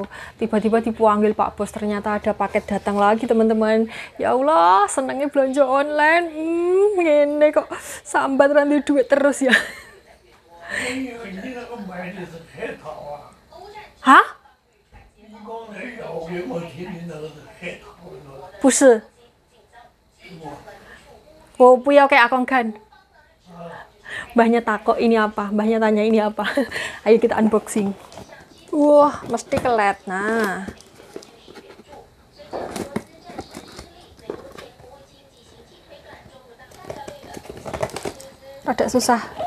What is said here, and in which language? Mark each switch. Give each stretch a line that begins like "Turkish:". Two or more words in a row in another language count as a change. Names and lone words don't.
Indonesian: Tiba-tiba dipanggil Pak Bos, ternyata ada paket datang lagi teman-teman. Ya Allah, senangnya belanja online. Ini kok sambat rantai duit terus ya. Hah?
Chinese: 不是，我不要给阿公看。
Indonesian: Mbahnya takok ini apa, mbahnya tanya ini apa. Ayo kita unboxing. Wah, mesti kelet. Nah, agak susah.